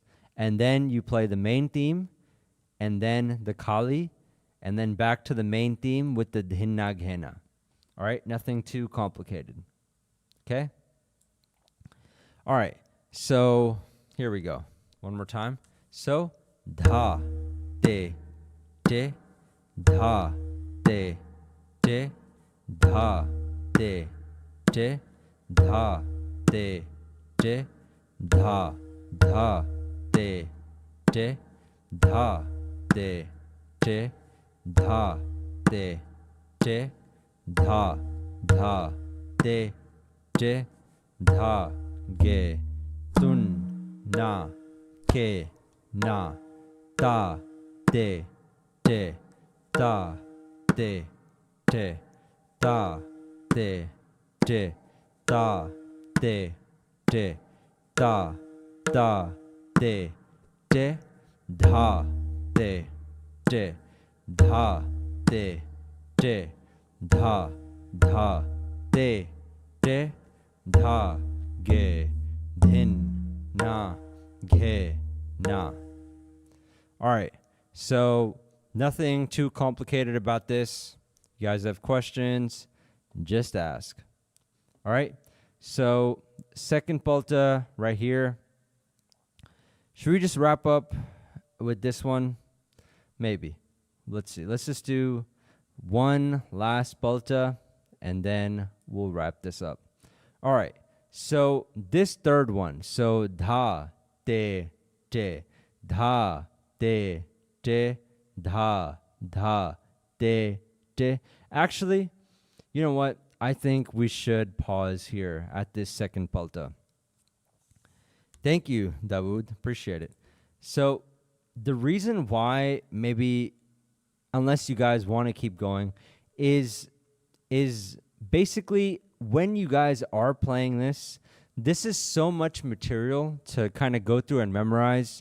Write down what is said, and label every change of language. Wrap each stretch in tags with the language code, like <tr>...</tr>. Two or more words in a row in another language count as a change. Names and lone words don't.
<en>And then you play the main theme, and then the Khali, and then back to the main theme with the dhinna ghena. All right, nothing too complicated. Okay? All right, so here we go. One more time. So, dha, de, je, dha, de, je, dha, de, je, dha, de, je, dha, dha, te, te, dha, te, te, dha, te, te, dha, dha, te, te, dha, ge, tun, na, ke, na, ta, te, te, ta, te, te, ta, te, te, ta, te, te, ta, ta, te, te, dha, te, te, dha, te, te, dha, dha, te, te, dha, ge, dhin, na, ge, na. All right, so nothing too complicated about this. You guys have questions, just ask. All right, so second palta right here. Should we just wrap up with this one? Maybe. Let's see. Let's just do one last palta, and then we'll wrap this up. All right, so this third one. So dha, te, te, dha, te, te, dha, dha, te, te. Actually, you know what? I think we should pause here at this second palta. Thank you, Dawood. Appreciate it. So the reason why maybe, unless you guys want to keep going, is basically when you guys are playing this is so much material to kind of go through and memorize.</en>